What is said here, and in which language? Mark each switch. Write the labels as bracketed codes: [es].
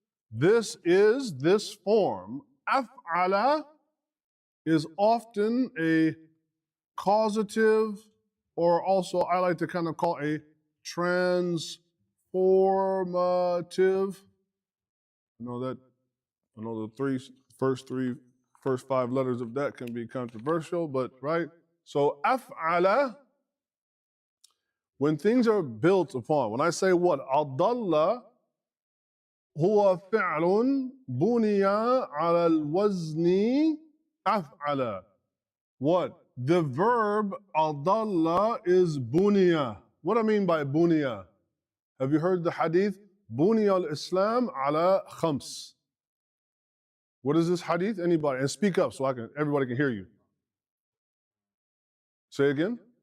[en] This form, af'ala, is often a causative, or also I like to kind of call a transformative. I know the first five letters of that can be controversial, but right? So af'ala, when things are built upon, when I say what? [ar] أضل هو فعل بني على الوزن أفعل. [en] What? The verb أضل is بني. What do I mean by بني? Have you heard the hadith? [ar] بني الإسلام على خمس. [en] What is this hadith? Anybody? And speak up so everybody can hear you. Say again.